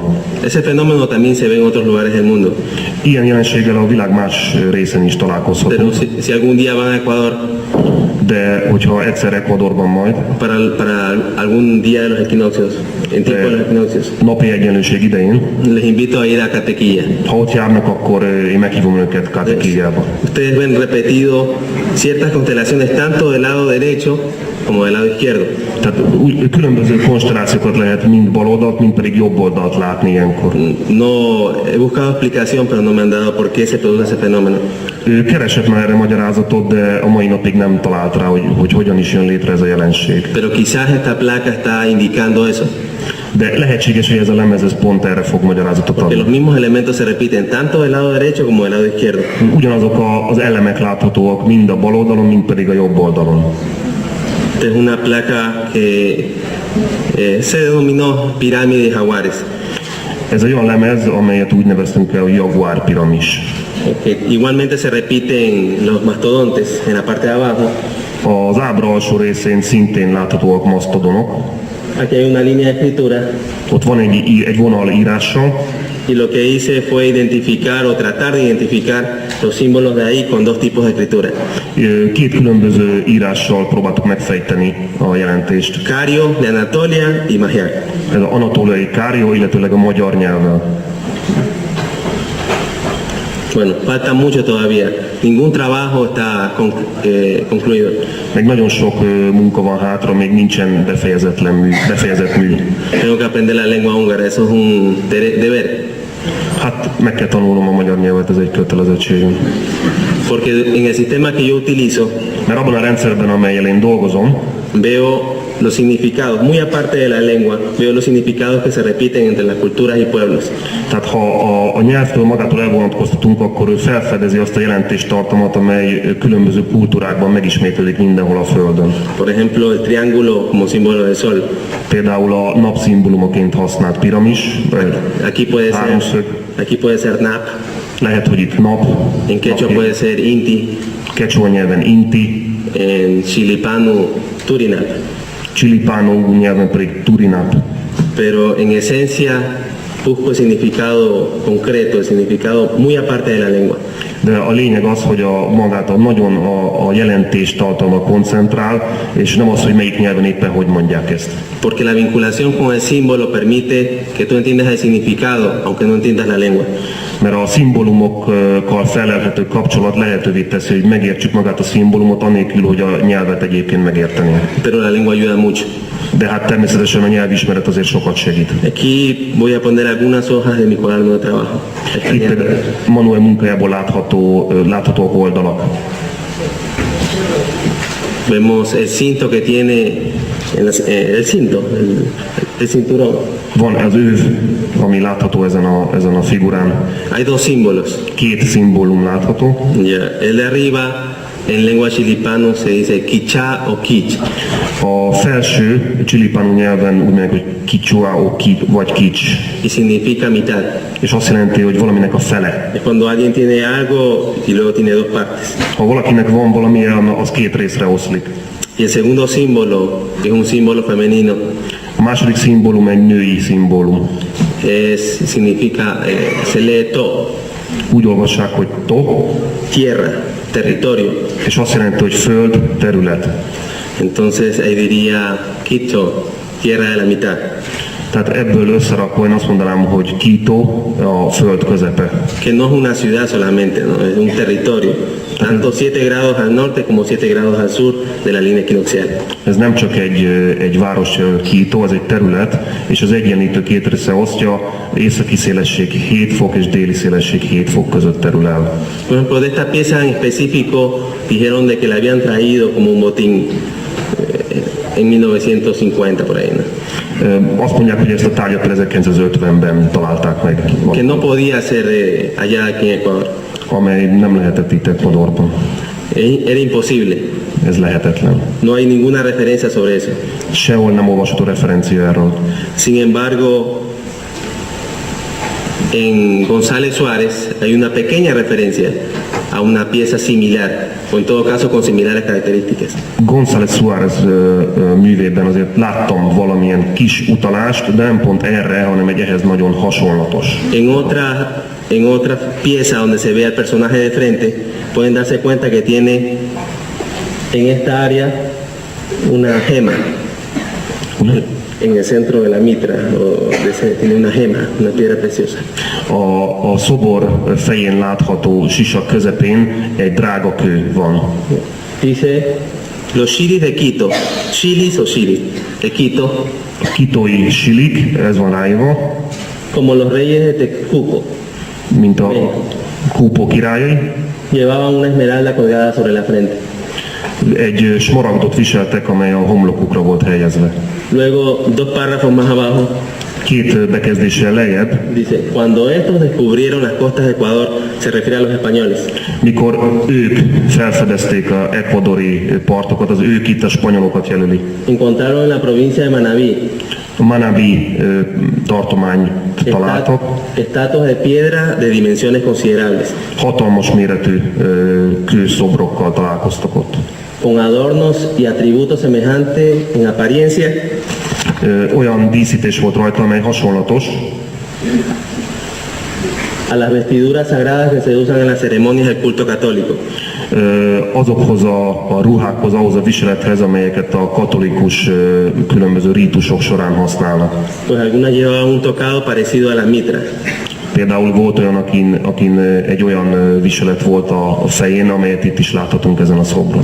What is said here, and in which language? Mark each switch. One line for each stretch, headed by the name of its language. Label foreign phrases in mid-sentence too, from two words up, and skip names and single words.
Spanish: Ese fenómeno también se ve en otros lugares del mundo.
Hungarian: Ilyen jelenséggel a világ más részén is
Spanish: Pero
Hungarian: találkozhatunk,
Spanish: si algún día van a Ecuador
Hungarian: de hogyha egyszer Ecuadorban majd
Spanish: para algún día de los equinoccios, en tiempo de los equinoccios,
Hungarian: napi egyenlőség idején,
Spanish: les invito a ir a Catequilla.
Hungarian: ha ott járnak, akkor én meghívom őket Katekiába.
Spanish: Ustedes ven repetido ciertas constelaciones tanto del lado derecho como del lado izquierdo.
Hungarian: Tehát különböző konstellációkat lehet mind bal oldalt, mind pedig jobb oldalt látni ilyenkor.
Spanish: No he buscado explicación, pero no me han dado por qué se produce ese fenómeno.
Hungarian: Ő keresett már erre magyarázatot, de a mai napig nem talált rá, hogy hogyan is jön létre ez a jelenség.
Spanish: Pero quizás esta placa está indicando eso,
Hungarian: De lehetséges, hogy ez a lemez ez pont erre fog magyarázatot
Spanish: que los
Hungarian: adni.
Spanish: mismos elementos se repiten tanto del lado derecho como del lado izquierdo.
Hungarian: Ugyanazok az elemek láthatóak mind a bal oldalon, mind pedig a jobb oldalon.
Spanish: Esta es una placa que se denominó pirámide de jaguares,
Hungarian: Ez egy olyan lemez, amelyet úgy neveztünk el, hogy Jaguar piramis.
Spanish: que igualmente se repiten los mastodontes en la parte de abajo.
Hungarian: Az ábra alsó részén szintén láthatóak masztodonok.
Spanish: Aquí hay una línea de escritura
Hungarian: Ott van egy vonal írással,
Spanish: y lo que hice fue identificar o tratar de identificar los símbolos de ahí con dos tipos de escritura.
Hungarian: két különböző írással próbáltuk megfejteni a jelentést.
Spanish: Cario de Anatolia y Magyar.
Hungarian: Ez az anatóliai kárió, illetőleg a magyar nyelvvel.
Spanish: Bueno, falta mucho todavía. Ningún trabajo está concluido.
Hungarian: Meg nagyon sok munka van hátra, még nincsen befejezett mű.
Spanish: Tengo que aprender la lengua húngara, eso es un deber.
Hungarian: Hát meg kell tanulnom a magyar nyelvet, ez egy kötelezettségem.
Spanish: Porque en el sistema que yo utilizo
Hungarian: Mert abban a rendszerben, amellyel én dolgozom,
Spanish: veo los significados, muy aparte de la lengua, veo los significados que se repiten entre las culturas y pueblos.
Hungarian: tehát ha a nyelvtől magától elvonatkoztatunk, akkor ő felfedezi azt a jelentéstartalmat, amely különböző kultúrákban megismétlődik mindenhol a Földön.
Spanish: Por ejemplo, el triángulo como símbolo del sol.
Hungarian: Például a napszimbólumaként használt piramis, háromszög,
Spanish: Aquí puede ser nap,
Hungarian: lehet, hogy itt nap,
Spanish: en quechua puede ser inti,
Hungarian: kecsua nyelven inti,
Spanish: en chilipano turinap.
Hungarian: csilipánó nyelven pedig turinap.
Spanish: Pero en esencia busco el significado concreto, el significado muy aparte de la lengua.
Hungarian: De a lényeg az, hogy nagyon a jelentés tartalma koncentrál, és nem az, hogy melyik nyelven éppen hogy mondják ezt.
Spanish: Porque la vinculación con el símbolo permite que tú entiendas el significado, aunque no entiendas la lengua.
Hungarian: Mert a szimbólumokkal felelhető kapcsolat lehetővé teszi, hogy megértsük magát a szimbólumot, anélkül, hogy a nyelvet egyébként megértenénk.
Spanish: Pero la lengua ayuda mucho.
Hungarian: De hát természetesen a nyelvismeret azért sokat segít.
Spanish: Aquí voy a poner algunas hojas de mi cuaderno de trabajo.
Hungarian: Itt például Manuel munkájából láthatóak oldalak.
Spanish: Vemos el cinto que tiene, el cinto, el cinturón.
Hungarian: Van az őv, ami látható ezen a figurán.
Spanish: Hay dos símbolos.
Hungarian: Két szimbólum látható.
Spanish: Ya, el de arriba, en lengua chilipano se dice quichá o quich.
Hungarian: A felső csilipánú nyelven úgy mondják, hogy kicsua o vagy kics.
Spanish: Y significa mitad.
Hungarian: És azt jelenti, hogy valaminek a fele.
Spanish: Es cuando alguien tiene algo y luego tiene dos partes.
Hungarian: Ha valakinek van valami, az két részre oszlik.
Spanish: Y el segundo símbolo, que es un símbolo femenino,
Hungarian: A második szimbólum egy női szimbólum.
Spanish: significa, se lee to,
Hungarian: Úgy olvassák, hogy to,
Spanish: tierra, territorio.
Hungarian: és azt jelenti, hogy föld, terület.
Spanish: Entonces ahí diría Quito, tierra de la mitad.
Hungarian: Tehát ebből összerakva én azt mondanám, hogy Quito a föld közepe.
Spanish: Que no es una ciudad solamente, ¿no? Es un territorio. Tanto 7 grados al norte como 7 grados al sur de la línea equinoccial.
Hungarian: Ez nem csak egy város Quito, ez egy terület, és az egyenlítő két része osztja, északi szélesség 7 fok és déli szélesség 7 fok között terül el.
Spanish: Por ejemplo, de esta pieza en específico dijeron de que la habían traído como un botín en 1950 por ahí, ¿no?
Hungarian: Azt mondják, hogy ezt a tárgyat 1950-ben találták meg,
Spanish: Que no podía ser allá aquí en Ecuador.
Hungarian: amely nem lehetett itt Ecuadorban.
Spanish: Era imposible.
Hungarian: Ez lehetetlen.
Spanish: No hay ninguna referencia sobre eso.
Hungarian: Sehol nem olvasható referencia erről.
Spanish: Sin embargo, en González Suárez hay una pequeña referencia a una pieza similar, o en todo caso con similares características.
Hungarian: González Suárez művében azért láttam valamilyen kis utalást, de nem pont erre, hanem egy ehhez nagyon hasonlatos.
Spanish: En otra pieza donde se ve al personaje de frente, pueden darse cuenta que tiene en esta área una gema. En el centro de la mitra, tiene una gema, una piedra preciosa.
Hungarian: A szobor fején látható sisak közepén egy drága kő van.
Spanish: Dice, los chilis de Quito, chilis o chilis de Quito,
Hungarian: A kitói silik, ez van ráírva,
Spanish: como los reyes de Texcoco,
Hungarian: mint a Kúpó királyai,
Spanish: llevaban una esmeralda colgada sobre la frente.
Hungarian: egy smaragdot viseltek, amely a homlokukra volt helyezve.
Spanish: Luego, dos párrafos más abajo,
Hungarian: Két bekezdéssel lejjebb,
Spanish: dice, cuando estos descubrieron las costas de Ecuador, se refiere a los españoles,
Hungarian: mikor ők felfedezték a ekvadori partokat, az ők itt a spanyolokat jelöli.
Spanish: encontraron en la provincia de Manabí
Hungarian: A Manabí tartományt találtak,
Spanish: estatuas de piedra de dimensiones considerables,
Hungarian: hatalmas méretű kőszobrokkal találkoztak ott.
Spanish: con adornos y atributos semejantes en apariencia
Hungarian: Olyan díszítés volt rajta, amely hasonlatos
Spanish: a las vestiduras sagradas que se usan en las ceremonias del culto católico.
Hungarian: azokhoz a ruhákhoz, ahhoz a viselethez, amelyeket a katolikus különböző rítusok során használnak.
Spanish: Pues algunas llevaban un tocado parecido a la mitra.
Hungarian: Például volt olyan, akin egy olyan viselet volt a fején, amelyet itt is láthatunk ezen a szobron.